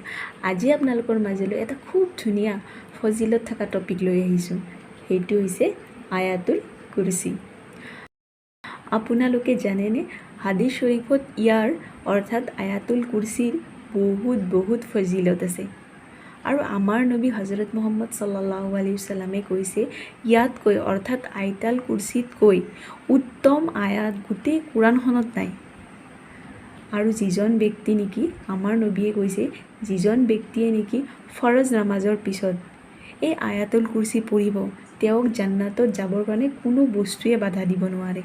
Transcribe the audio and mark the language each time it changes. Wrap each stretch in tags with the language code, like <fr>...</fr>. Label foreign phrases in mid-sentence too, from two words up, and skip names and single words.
<as>আজি আপোনালোকৰ মাজলৈ এটা খুব ধুনীয়া ফজিলত থকা টপিক লৈ আহিছোঁ। সেইটো হৈছে আয়াতুল কুৰচি। আপোনালোকে জানেনে, হাদিছ শৰীফত ইয়াৰ অৰ্থাৎ আয়াতুল কুৰচিৰ বহুত ফজিলত আছে। আৰু আমাৰ নবী হজৰত মুহাম্মদ</as> <ar>صلى الله عليه وسلم</ar> <as>কৈছে, ইয়াতকৈ অৰ্থাৎ আয়াতুল কুৰচিতকৈ উত্তম আয়াত গোটেই কোৰাণখনত নাই। আৰু যিজন ব্যক্তি নেকি, আমাৰ নবীয়ে কৈছে, যিজন ব্যক্তিয়ে নেকি ফৰজ নামাজৰ পিছত এই আয়াতুল কুৰচি পঢ়িব, তেওঁক জান্নাতত যাবৰ কাৰণে কোনো বস্তুৱে বাধা দিব নোৱাৰে।</as>